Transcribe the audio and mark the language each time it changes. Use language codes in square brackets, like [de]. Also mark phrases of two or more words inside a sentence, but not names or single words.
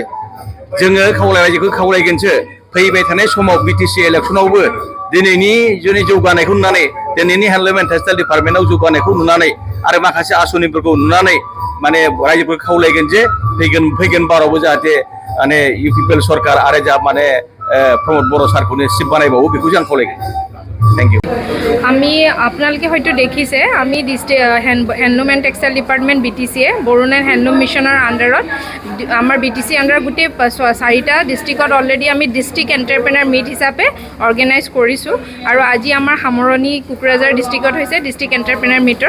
[brx] जोङो रायजोखौ खावलायगोनसो फैबाय थानाय समाव बीटीसी इलेक्सनावबो दिनैनि जोंनि जौगानायखौ नुनानै, दिनैनि [en] handloom and textile [brx] डिपार्टमेन्टआव जौगानायखौ नुनानै आरो माखासे आसनिफोरखौ नुनानै माने रायजोफोरखौ खावलायगोन जे फैगोन बारावबो जाहाथे माने UPPL सरकार आरो जा माने प्रमद बर' सारखौनो चिफ बानायबावो, बेखौ जों खावलायगोन। [en] thank you [as] আমি আপোনালোকে হয়তো দেখিছে আমি [en] handloom and textile department [as] BTCয়ে বৰুণ [en] and handloom [as] মিছনৰ আণ্ডাৰত আমাৰ BTC আণ্ডাৰত গোটেই 4টা ডিষ্ট্ৰিক্টত অলৰেডি আমি [en] district entrepreneur meet [as] হিচাপে অৰ্গেনাইজ কৰিছোঁ আৰু আজি আমাৰ সামৰণি কোকৰাঝাৰ ডিষ্ট্ৰিক্টত হৈছে [en] district entrepreneur [as] মিটৰ।